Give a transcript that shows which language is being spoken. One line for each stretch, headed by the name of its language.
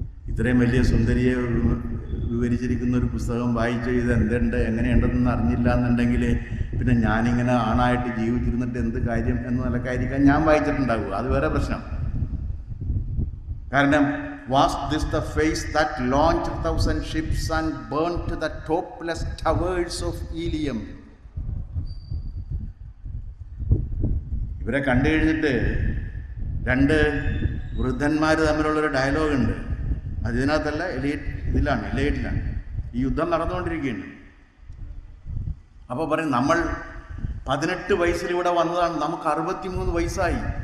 Malayalam: ഇത്രയും വലിയ സുന്ദരിയെ വിവരിച്ചിരിക്കുന്ന ഒരു പുസ്തകം വായിച്ചു ഇത് എന്തുണ്ട് എങ്ങനെയുണ്ടെന്ന് അറിഞ്ഞില്ല എന്നുണ്ടെങ്കിൽ പിന്നെ ഞാനിങ്ങനെ ആണായിട്ട് ജീവിച്ചിരുന്നിട്ട് എന്ത് കാര്യം എന്ന നിലക്കായിരിക്കാം ഞാൻ വായിച്ചിട്ടുണ്ടാവുക. അത് വേറെ പ്രശ്നം. കാരണം
English: was this the face that launched 1,000 ships and burnt the topless towers of Ilium?
Malayalam: ഇവരെ കണ്ടു കഴിഞ്ഞിട്ട് രണ്ട് വൃദ്ധന്മാർ തമ്മിലുള്ളൊരു ഡയലോഗുണ്ട്. അതിനകത്തല്ല, ഇലയിട്ടിലാണ്. ഈ യുദ്ധം നടന്നുകൊണ്ടിരിക്കുകയാണ്. അപ്പോൾ പറയും, നമ്മൾ 18 വയസ്സിലിവിടെ വന്നതാണ്, നമുക്ക് 63 വയസ്സായി.